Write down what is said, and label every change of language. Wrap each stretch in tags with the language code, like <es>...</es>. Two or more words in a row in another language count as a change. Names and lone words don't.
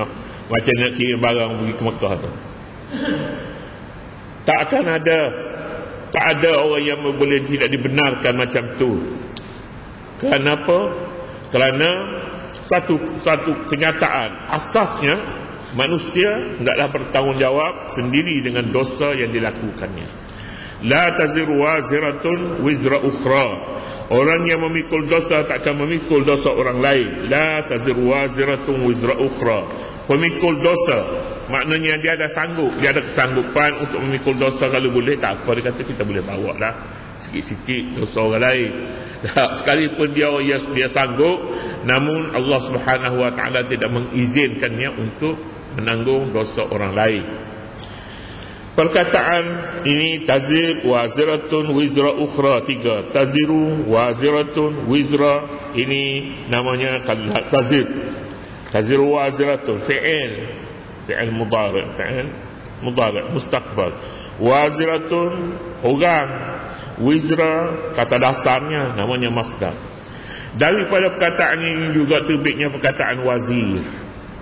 <ms>Macam nak kirim barang pergi ke Mekah tu. Tak ada orang yang boleh tidak dibenarkan macam tu. Kenapa? Kerana satu kenyataan asasnya, manusia hendaklah bertanggungjawab sendiri dengan dosa yang dilakukannya.</ms> <ar>لا تزر وازرة وزر أخرى,</ar> <ms>orang yang memikul dosa takkan memikul dosa orang lain.</ms> <ar>لا تزر وازرة وزر أخرى,</ar> <ms>pemikul dosa maknanya dia ada kesanggupan untuk memikul dosa. Kalau boleh tak apa, dia kata kita boleh bawa lah sikit-sikit dosa orang lain. Sekalipun dia sanggup, namun Allah</ms> <ar>سبحانه وتعالى</ar> <ms>tidak mengizinkannya untuk menanggung dosa orang lain. Perkataan ini</ms> <ar>تزر وازرة وزر أخرى,</ar> <ms>3.</ms> <ar>تزر وازرة وزر,</ar> <ms>ini namanya tazir.</ms> <ar>تزر وازرة فعل مضارع مستقبل.</ar> <ms>Waziratun orang, wizra kata dasarnya namanya masdar. Daripada perkataan ini juga terbitnya perkataan wazir.</ms>